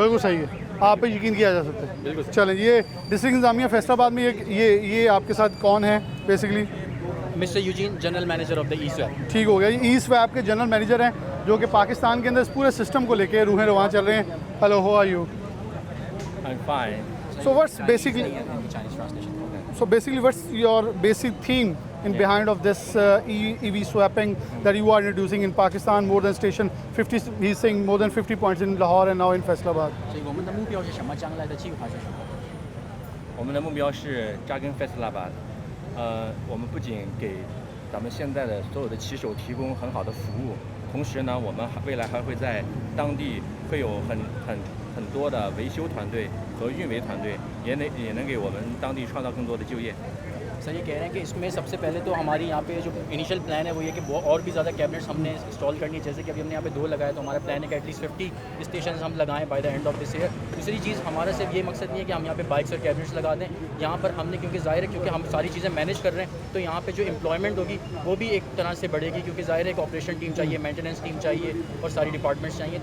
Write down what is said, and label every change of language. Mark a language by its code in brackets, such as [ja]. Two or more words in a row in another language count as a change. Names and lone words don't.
[ur] بالکل صحیح ہے، آپ پہ یقین کیا جا سکتا ہے. बिल्कुल। چلیں، یہ ڈسٹرکٹ انتظامیہ فیصل آباد میں یہ آپ کے ساتھ کون ہے بیسکلی? [en] Mister Eugene, General Manager of the e-Swap. [ur] ٹھیک ہو گیا، یہ ای-سواپ کے [en] general manager [ur] ہیں جو کہ پاکستان کے اندر اس پورے سسٹم کو لے کے روحِ رواں چل رہے ہیں. [en] हेलो, how are you? I'm fine. So what's basically Chinese translation. what's your basic theme in behind of this EV swapping that you are introducing in Pakistan? More than station 50, he's saying more than 50 points in Lahore and now in Faisalabad. [zh] 所以我们的目标是什么？将来的计划是什么？我们的目标是扎根 Faisalabad。我们不仅给咱们现在的所有的骑手提供很好的服务，同时呢，我们未来还会在当地会有很多的维修团队和运维团队，也能给我们当地创造更多的就业。 [ur] سر یہ کہہ رہے ہیں کہ اس میں سب سے پہلے تو ہماری یہاں پہ جو [en] initial plan [ur] ہے وہ یہ کہ اور بھی زیادہ کیبنٹس ہم نے انسٹال کرنی ہے. جیسے کہ ابھی ہم نے یہاں پہ 2 لگایا تو ہمارا پلان ہے کہ ایٹلیسٹ 50 سٹیشن ہم لگائیں [en] by the end of this year. [ur] دوسری چیز ہمارا صرف یہ مقصد نہیں ہے کہ ہم یہاں پہ بائیکس اور کیبنٹس لگا دیں. یہاں پر ہم نے کیونکہ ظاہر ہے کیونکہ ہم ساری چیزیں مینیج کر رہے ہیں تو یہاں پر جو ایمپلائمنٹ ہوگی وہ بھی ایک طرح سے بڑھے گی، کیونکہ ظاہر ہے ایک [en] operation team [ur] چاہیے, [en] maintenance team [ur] چاہیے اور ساری ڈیپارٹمنٹس چاہیے.